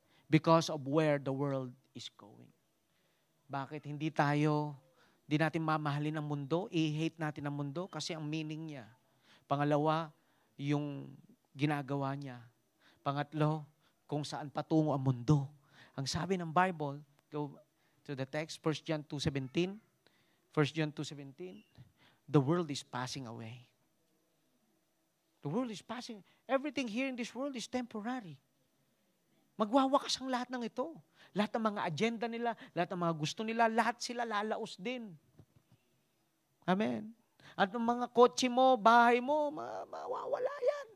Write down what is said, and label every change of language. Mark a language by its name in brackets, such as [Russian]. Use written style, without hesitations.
[English] Because of where the world is going. [Filipino] Bakit hindi natin mamahalin ang mundo, i-hate natin ang mundo kasi ang meaning niya. Pangalawa, yung ginagawa niya. Pangatlo, kung saan patungo ang mundo. Ang sabi ng Bible, [English] go to the text, [Filipino] 1 John 2:17. [English] 1 John 2:17, the world is passing away. The world is passing. Everything here in this world is temporary. [Filipino] Magwawakas ang lahat ng ito. Lahat ng mga agenda nila, lahat ng mga gusto nila, lahat sila lalaos din. Amen. At ang mga kotse mo, bahay mo, mawawala yan.